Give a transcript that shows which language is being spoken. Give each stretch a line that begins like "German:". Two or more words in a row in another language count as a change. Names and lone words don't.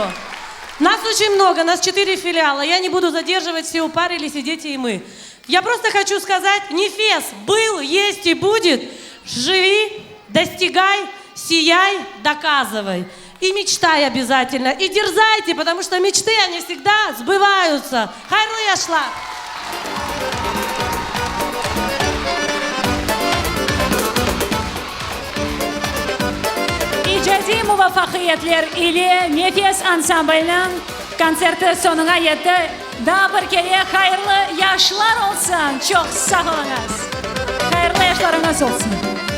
Russian: Нас очень много, нас 4 филиала. Я не буду задерживать, все упарились, и дети, и мы. Я просто хочу сказать, Нефес был, есть и будет. Живи, достигай, сияй, доказывай. И мечтай обязательно, и дерзайте, потому что мечты, они всегда сбываются.
Crimean Tatar: Хайрлы яшлар! İcadi muvaffaqiyatlar ile Nefes ansambelinin konserti sonuna yetti. Daha bir kere hayırlı yaşlar olsun. Çok sağ olunuz. Hayırlı yaşlarınız olsun.